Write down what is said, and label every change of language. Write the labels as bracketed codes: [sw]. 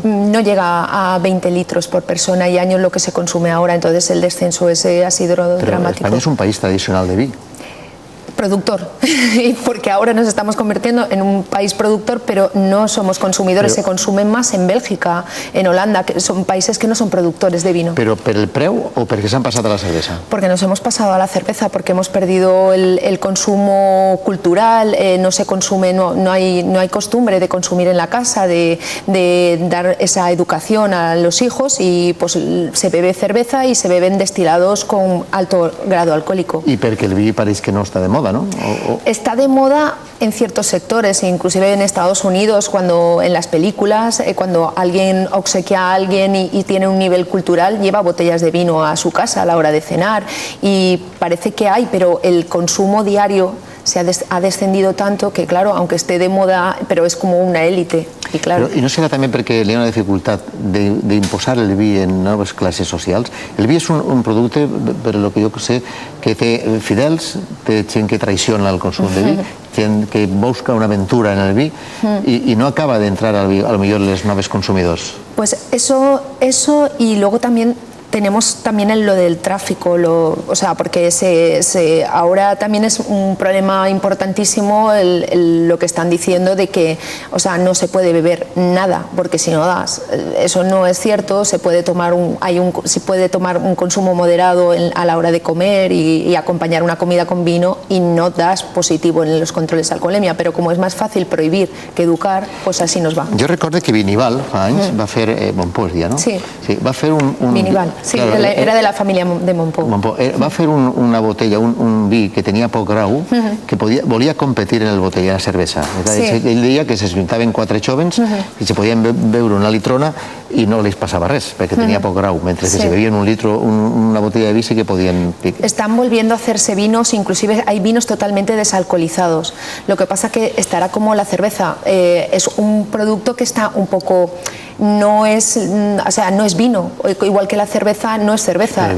[es] No llega a 20 litros por persona y año lo que se consume ahora, entonces el descenso ese ha sido dramático. España es un país tradicional de vi. Productor, porque ahora nos estamos convirtiendo en un país productor, pero no somos consumidores. Se consume más en Bélgica, en Holanda, que son países que no son productores de vino. [ca] ¿Pero per el preu o perquè s'han passat a la cervesa? [es] Porque nos hemos pasado a la cerveza, porque hemos perdido el consumo cultural, no se consume, no hay costumbre de consumir en la casa, de dar esa educación a los hijos, y pues se bebe cerveza y se beben destilados con alto grado alcohólico. [ca] Y perquè el vi pareix que no està de moda, ¿no? [es] Está de moda en ciertos sectores, inclusive en Estados Unidos, cuando en las películas, cuando alguien obsequia a alguien y tiene un nivel cultural, lleva botellas de vino a su casa a la hora de cenar, y parece que hay, pero el consumo diario ha descendido tanto que, claro, aunque esté de moda, pero es como una élite. [ca] I, claro... I no serà també perquè hi ha una dificultat d'imposar el vi en noves classes socials? El vi és un producte, per lo que jo sé, que té fidels, té gent que traiciona el consum de vi, gent que busca una aventura en el vi [es] y no acaba de entrar a lo mejor los nuevos consumidores. Pues eso y luego también tenemos también lo del tráfico, o sea, porque ahora también es un problema importantísimo lo que están diciendo de que, o sea, no se puede beber nada, porque si no das, eso no es cierto, se puede tomar un consumo moderado a la hora de comer y acompañar una comida con vino y no das positivo en los controles de alcoholemia, pero como es más fácil prohibir que educar, pues así nos va. Yo recuerdo que [ca] Vinival fa anys va fer Montpó, no? Sí. Va fer un Vinival. [es] Sí, claro, era de la familia de Montpó. [ca] Va fer una botella, un vi que tenia poc grau, que volia competir en el botell, en la cervesa. Sí. Ell deia que s'ajuntaven 4 jovens i se podien beure una litrona i no les passava res, perquè tenia poc grau, mentre que si bebien un litro, una botella de vi sí que podien... [es] Están volviendo a hacerse vinos, inclusive hay vinos totalmente desalcoholizados. Lo que pasa que estará como la cerveza, es un producto que está un poco... No es vino, igual que la cerveza no es cerveza.